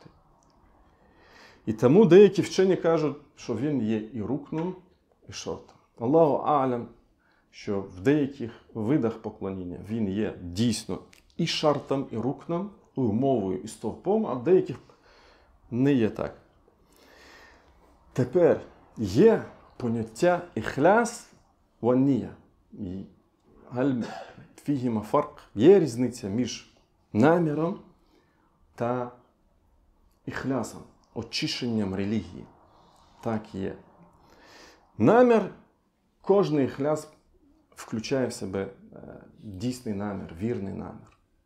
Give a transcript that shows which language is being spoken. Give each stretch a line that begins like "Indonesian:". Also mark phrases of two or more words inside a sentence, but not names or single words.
Ukrainian: І тому деякі вчені кажуть, що він є і рукном, і шартом. Аллаху а'лам, що в деяких видах поклоніння він є дійсно і шартом, і рукном, і умовою, і стовпом, а в деяких не є так. Тепер є поняття
Arabic: إخلاص ونية. هل فيهما فرق.
Ukrainian: Є різниця між наміром та іхлясом, очищенням релігії. Так є. Намір, кожний іхляс включає в себе дійсний намір, вірний намір.